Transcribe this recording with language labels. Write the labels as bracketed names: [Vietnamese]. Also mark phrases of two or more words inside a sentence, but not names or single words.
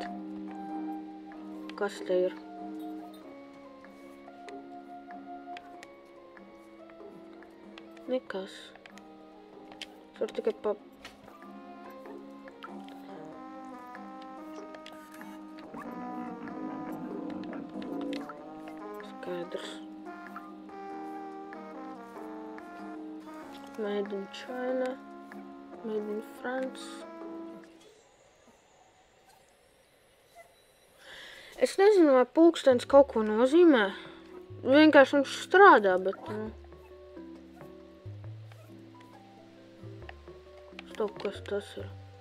[Latvian] Kas te ir? Nekas. Es varu tikai Skaidrs. [English] Made in China. Made in France. [Latvian] Es nezinu, vai pulkstenis kaut ko nozīmē. Vienkārši viņš strādā, bet... Stop, kas tas ir?